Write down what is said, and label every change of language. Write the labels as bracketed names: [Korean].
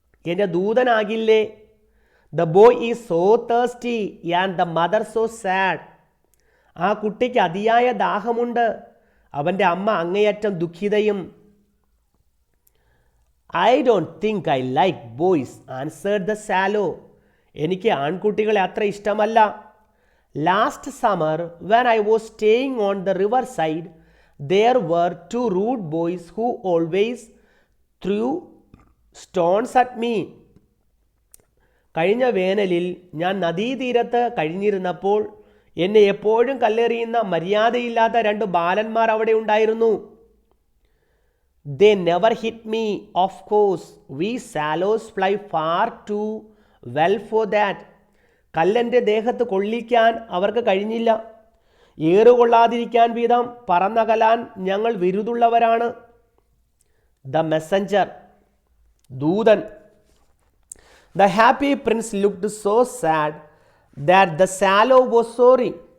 [Malayalam] എൻ്റെ ദൂതനാകില്ലേ? [English] The boy is so thirsty and the mother so sad. [Malayalam] ആ കുട്ടിക്ക് അതിയായ ദാഹമുണ്ട്, അവൻ്റെ അമ്മ അങ്ങേയറ്റം ദുഃഖിതയും. [English] I don't think I like boys answered the swallow. [Malayalam] എനിക്ക് ആൺകുട്ടികളെ അത്ര ഇഷ്ടമല്ല. [English] Last summer when I was staying on the river side there were two rude boys who always threw stones at me. [Malayalam] കഴിഞ്ഞ വേനലിൽ ഞാൻ നദീതീരത്ത് കഴിഞ്ഞിരുന്നപ്പോൾ എന്നെ എപ്പോഴും കല്ലെറിയുന്ന മര്യാദയില്ലാത്ത രണ്ട് ബാലന്മാർ അവിടെ ഉണ്ടായിരുന്നു. [English] They never hit me, of course. We sallows fly far too well for that. [Malayalam] കല്ലെൻ്റെ ദേഹത്ത് കൊള്ളിക്കാൻ അവർക്ക് കഴിഞ്ഞില്ല. ഏറുകൊള്ളാതിരിക്കാൻ വീതം പറന്നകലാൻ ഞങ്ങൾ വിരുതുള്ളവരാണ്. [English] The messenger, ദൂതൻ. The happy prince looked so sad that the swallow was sorry.